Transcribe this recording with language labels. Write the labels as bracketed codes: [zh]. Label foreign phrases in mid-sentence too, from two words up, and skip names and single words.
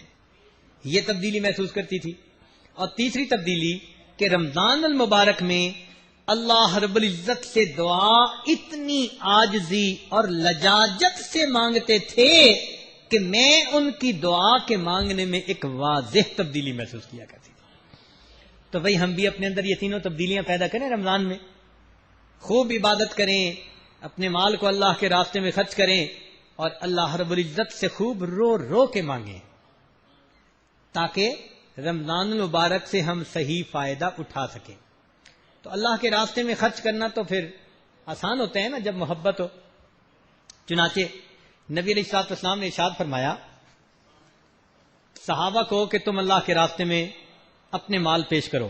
[ur] یہ تبدیلی محسوس کرتی تھی. اور تیسری تبدیلی کہ رمضان المبارک میں اللہ رب العزت سے دعا اتنی عاجزی اور لجاجت سے مانگتے تھے کہ میں ان کی دعا کے مانگنے میں ایک واضح تبدیلی محسوس کیا کرتی تھی. تو بھئی ہم بھی اپنے اندر یہ تینوں تبدیلیاں پیدا کریں رمضان میں. خوب عبادت کریں, اپنے مال کو اللہ کے راستے میں خرچ کریں, اور اللہ رب العزت سے خوب رو رو کے مانگیں, تاکہ رمضان المبارک سے ہم صحیح فائدہ اٹھا سکیں. تو اللہ کے راستے میں خرچ کرنا تو پھر آسان ہوتا ہے نا جب محبت ہو. چنانچہ نبی [ar] علیہ الصلوۃ والسلام [ur] نے ارشاد فرمایا صحابہ کو کہ تم اللہ کے راستے میں اپنے مال پیش کرو.